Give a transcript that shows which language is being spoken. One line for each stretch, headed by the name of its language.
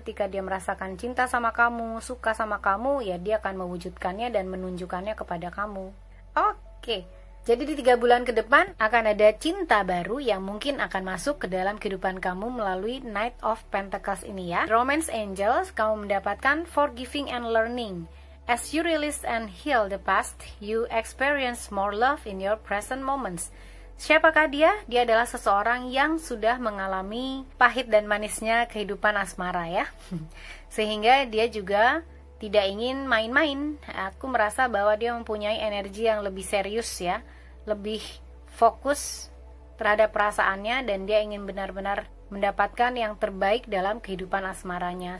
Indonesian: Ketika dia merasakan cinta sama kamu, suka sama kamu, ya dia akan mewujudkannya dan menunjukkannya kepada kamu. Oke. Jadi di 3 bulan ke depan akan ada cinta baru yang mungkin akan masuk ke dalam kehidupan kamu melalui Knight of Pentacles ini ya. Romance Angels, kamu mendapatkan
English: forgiving and learning. As you release and heal the past, you experience more love in your present moments.
Indonesian: Siapakah dia? Dia adalah seseorang yang sudah mengalami pahit dan manisnya kehidupan asmara ya. Sehingga dia juga tidak ingin main-main. Aku merasa bahwa dia mempunyai energi yang lebih serius ya, lebih fokus terhadap perasaannya, dan dia ingin benar-benar mendapatkan yang terbaik dalam kehidupan asmaranya.